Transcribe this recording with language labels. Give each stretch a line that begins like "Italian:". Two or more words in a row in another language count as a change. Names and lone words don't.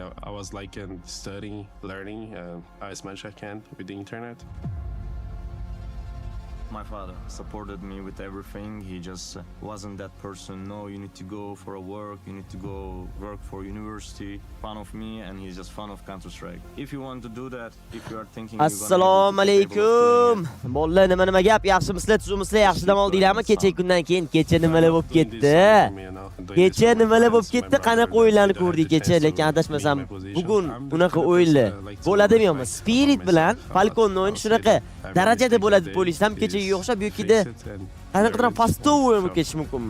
English: I was like studying, learning as much as I can with the internet. My father supported me with everything. He just wasn't that person. No, you need to go for a work, you need to go work for university. Fan of me, and he's just fan of Counter-Strike. If you want to do that, if you are thinking
Uzbek: Assalomu alaykum. Bolla nima gap? Yaxshimisizlar, tuzumizlar, yaxshi dam oldinglarmi? Kecha kundan keyin kecha nimalar bo'lib ketdi? Kecha nimalar bo'lib ketdi? Qanaqa o'yinlarni ko'rdik kecha, lekin adashmasam bugun unaqa o'yinlar bo'ladimi yo'qmi? Spirit bilan Falcons o'yini shunaqa darajada bo'ladi deb o'ylaysam, kechaga o'xshab yokida qanaqadir pastovoy bo'lib ketishi mumkinmi?